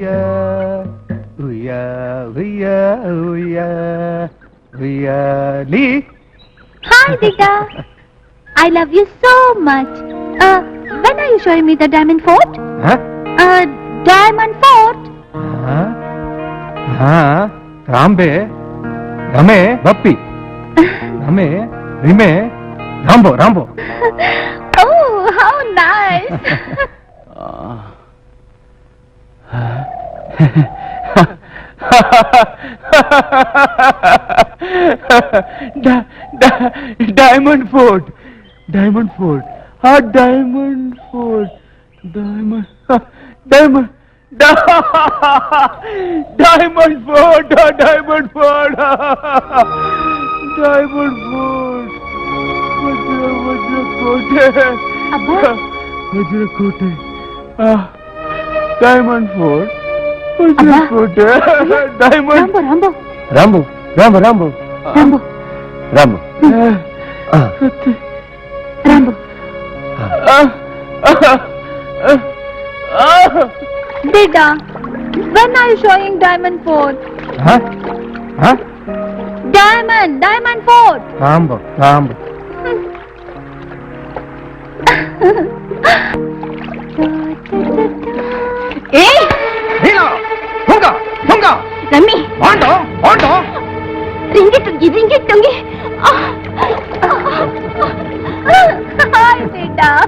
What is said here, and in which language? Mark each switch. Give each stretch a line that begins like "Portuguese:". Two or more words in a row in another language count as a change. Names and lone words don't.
English: Hi, Dita. I love you so much. When are you showing me the diamond fort? Diamond fort? ರಾಂಬೆ ರಮೆ ಬಪ್ಪಿ ರಮೆ ರಿಮೆ ರಾಂಬೋ ರಾಂಬೋ Oh, how nice. Diamond Fort. Diamond Fort. Diamond Fort. Diamond Fort. Diamond Fort. Diamond Fort. Vajrakote. Diamond Fort. Vajrakote. Diamond. Rambo. Rambo. Rambo. Dida, when are you showing diamond fort? Diamond fort. ರಾಂಬೋ Hey, Rami. Ringgit tungi. Hi, Dida.